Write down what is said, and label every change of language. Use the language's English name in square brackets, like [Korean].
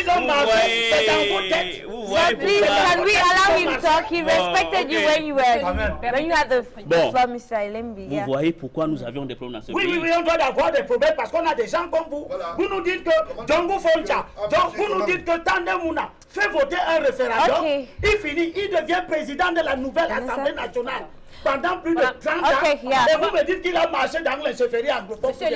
[French] Ils ont marché, c'est dans vos têtes. [English] Please, can we allow him talk? He respected you when you had the floor, Mr. Elimbi. [French] Vous voyez pourquoi nous avions des problèmes dans ce pays? Oui, on doit avoir des problèmes parce qu'on a des gens comme vous. Voilà. Vous nous dites que Djongo Foncha, vous nous dites que Tandemuna fait voter un référendum. Okay. Il finit, il devient président de la nouvelle Assemblée nationale. Pendant plus de 30 ans, et vous me dites qu'il a marché dans les chefferies anglophones.